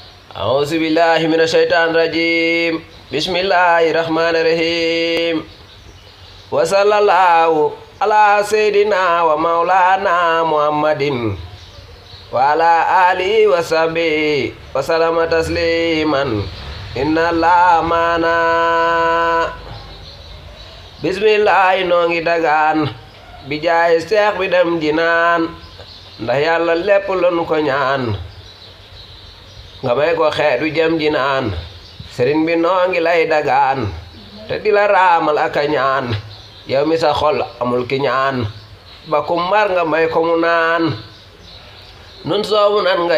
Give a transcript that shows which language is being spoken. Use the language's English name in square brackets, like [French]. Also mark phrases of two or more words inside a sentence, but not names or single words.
[Arabic] أعوذ بالله من الشيطان الرجيم بسم الله الرحمن الرحيم وصلى الله على سيدنا ومولانا محمد وعلى آله وصحبه وسلم تسليما إن الله معنا بسم الله [Wolof] نونغي dagaan bi jaay seex bi dem jinaan ndax yàlla lépp lu ko ñaan nga may ko xeetu jëm jinaan sëriñ bi noo ngi lay dagaan te di la raamal ak a ñaan yow mi sa xol amul ki ñaan ba ku mar nga may ko mu naan nun soobu nan nga